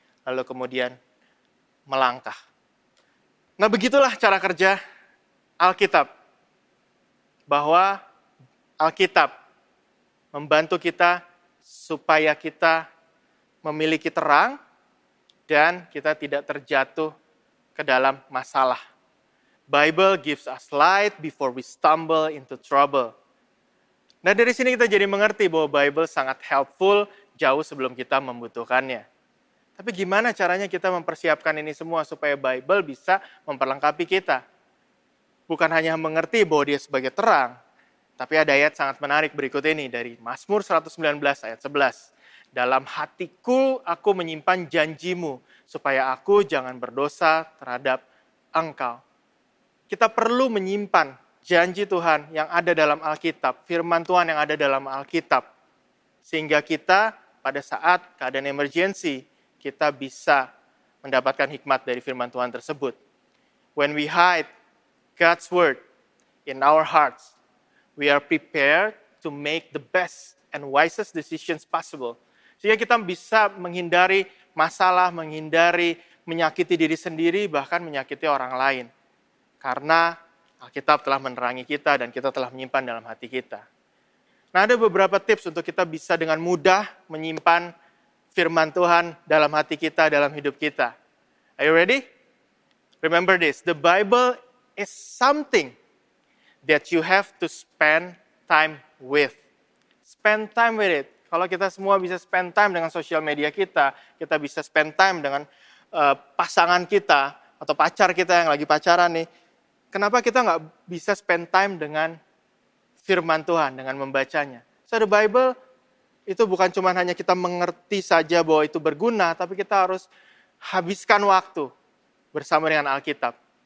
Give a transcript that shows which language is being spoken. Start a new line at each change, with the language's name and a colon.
Indonesian: Lalu kemudian melangkah. Nah, begitulah cara kerja Alkitab. Bahwa Alkitab membantu kita supaya kita memiliki terang dan kita tidak terjatuh ke dalam masalah.
English: Bible gives us light before we stumble into trouble.
Indonesian: Nah, dari sini kita jadi mengerti bahwa Bible sangat helpful jauh sebelum kita membutuhkannya. Tapi gimana caranya kita mempersiapkan ini semua supaya Bible bisa memperlengkapi kita? Bukan hanya mengerti bahwa dia sebagai terang, tapi ada ayat sangat menarik berikut ini dari Mazmur 119 ayat 11. Dalam hatiku aku menyimpan janjimu, supaya aku jangan berdosa terhadap engkau. Kita perlu menyimpan janji Tuhan yang ada dalam Alkitab, firman Tuhan yang ada dalam Alkitab. Sehingga kita pada saat keadaan emergensi, kita bisa mendapatkan hikmat dari firman Tuhan tersebut.
English: When we hide God's word in our hearts, we are prepared to make the best and wisest decisions possible.
Indonesian: Sehingga kita bisa menghindari masalah, menghindari menyakiti diri sendiri, bahkan menyakiti orang lain. Karena Alkitab telah menerangi kita dan kita telah menyimpan dalam hati kita. Nah, ada beberapa tips untuk kita bisa dengan mudah menyimpan firman Tuhan dalam hati kita, dalam hidup kita.
English: Are you ready? Remember this, the Bible is something that you have to spend time with. Spend time with it.
Indonesian: Kalau kita semua bisa
English: spend time
Indonesian: dengan sosial media kita bisa spend time dengan pasangan kita, atau pacar kita yang lagi pacaran nih. Kenapa kita nggak bisa
English: spend time
Indonesian: dengan firman Tuhan, dengan membacanya?
English: So the Bible
Indonesian: itu bukan cuma hanya kita mengerti saja bahwa itu berguna, tapi kita harus habiskan waktu bersama dengan Alkitab.